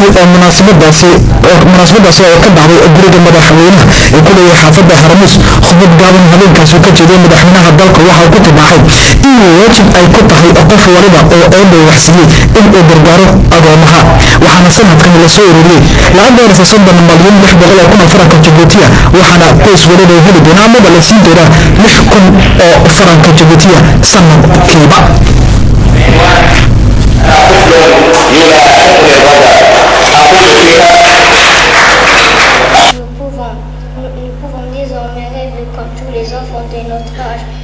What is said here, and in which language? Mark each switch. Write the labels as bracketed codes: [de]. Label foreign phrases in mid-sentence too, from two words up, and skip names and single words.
[so] oo munaasabadaasi oo ka dhacday guriga madaxweynaha ee ku leeyahay xaafadda Harmuus khudbad gaaban habeenkaasi ka jeeday madaxweynaha dalka waxa uu ku tabaxay in waajib ay ku tahay qof waliba oo eedo waxsiiyay in uu gargaaro agoomaha waxaana sanadkan la soo ururiyay lacag gaaraysa 30 malyan 600 oo faranka Djibouti waxaana qoys waliba heli doona ama la siin doona 6,000 oo faranka Djibouti sanadkiiba [fr] Nous pouvons désormais rêver comme tous les enfants de notre âge.